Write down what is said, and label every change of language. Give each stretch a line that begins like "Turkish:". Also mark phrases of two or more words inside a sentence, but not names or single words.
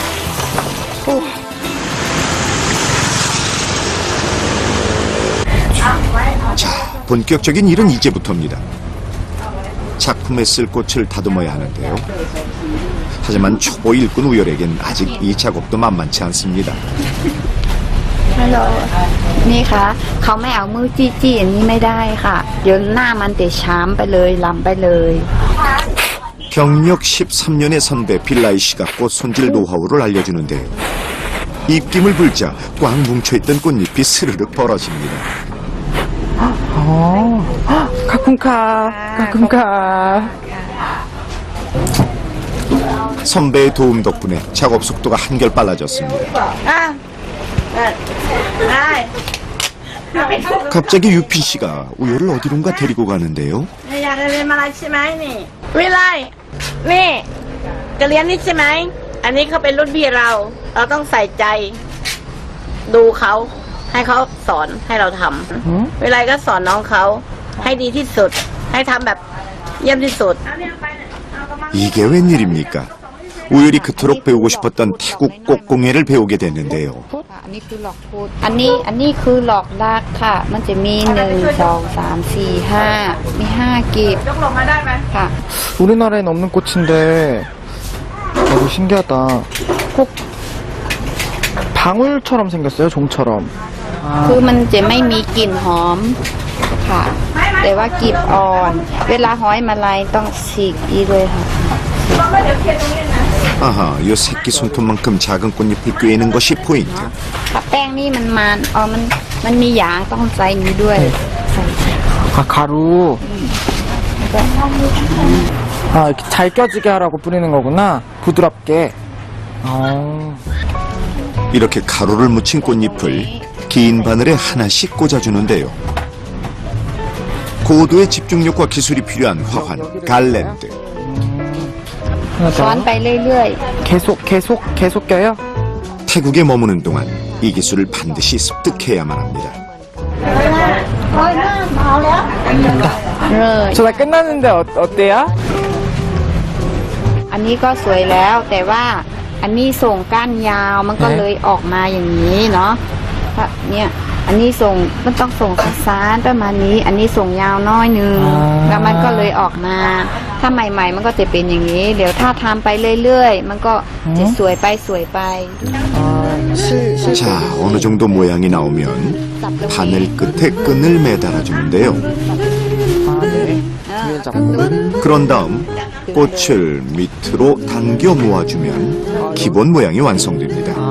Korean: 자, 본격적인 일은 이제부터입니다. 작품에 쓸 꽃을 다듬어야 하는데요. 하지만 초보 일꾼 우열에겐 아직 이 작업도 만만치 않습니다.
Thai: ฮัลโหลนี่ค่ะเขาไม่เอามือจี้ๆอย่างนี้ไม่ได้ค่ะเดี๋ยวหน้ามันจะช้ำไปเลยลำไปเลย
Korean: 경력 13년의 선배 빌라이 씨가 꽃 손질 노하우를 알려주는데요. 입김을 불자 꽉 뭉쳐있던 꽃잎이 스르륵 벌어집니다. 가끔가. 선배의 도움 덕분에 작업 속도가 한결 빨라졌습니다. 갑자기 유피 씨가 우열을 어디론가 데리고 가는데요.
Thai: อยากเรียนมาอะไรใช่ไหมนี่วิไลนี่จะเรียนนี่ใช่ไหมอันนี้เขาเป็นรุ่นพี่เราต้องใส่ใจดูเขาให้เขาสอนให้เราทำวิไลก็สอนน้องเขาให้ดีที่สุดให้ทำแบบเยี่ยมที่สุด
Korean: 이게 웬일입니까? 우열이 그토록 배우고 싶었던 태국 꽃공예를 배우게 됐는데요.
Thai: อันนี้คือหลอกพูดอันนี้คือหลอกลากค่ะ มันจะมี1 2 3 4 5มี5กีบ ยกลงมาได้ไหม ค่ะ
Korean: 우리나라엔 없는 꽃인데 너무 신기하다. 꼭 방울처럼 생겼어요, 종처럼.
Thai: คือมันจะไม่มีกลิ่นหอมค่ะ แต่ว่ากลีบอ่อน เวลาห้อยมาลัยต้องฉีกอีเลยค่ะ
Korean: 아하, 요 새끼 손톱만큼 작은 꽃잎을 꿰는 것이 포인트.
Thai: ถ้าแป้งนี่มันมียางต้องใส่นี้ด้วยใส่
Korean: 가루. 이렇게 잘 껴지게 하라고 뿌리는 거구나. 부드럽게. 이렇게 가루를 묻힌 꽃잎을 긴 바늘에 하나씩 꽂아주는데요. 고도의 집중력과 기술이 필요한 화환, 갈랜드.
Thai: ช้อนไปเรื่อย
Korean: 계속 껴요? 태국에 머무는 동안 이 기술을 반드시 습득해야만 합니다.
Thai: ๆเลย
Korean: 저 다 끝났는데 어때요?
Thai: อันนี้ก็สวยแล้วแต่ว่าอันนี้ส่งก้านยาวมันก็เลยออกมาอย่างนี้เนาะถ้าเนี่ยอันนี้ส่งมันต้องส่งซ้ายๆประมาณนี้ อันนี้ส่งยาวน้อยนึงแล้วมันก็เลยออกมา ถ้าใหม่ๆมันก็จะเป็นอย่างนี้ เดี๋ยวถ้าทำไปเรื่อยๆมันก็จะสวยไป
Korean: 자, 어느 정도 모양이 나오면 바늘 끝에 끈을 매달아주는데요. 그런 다음 꽃을 밑으로 당겨 모아주면 기본 모양이 완성됩니다.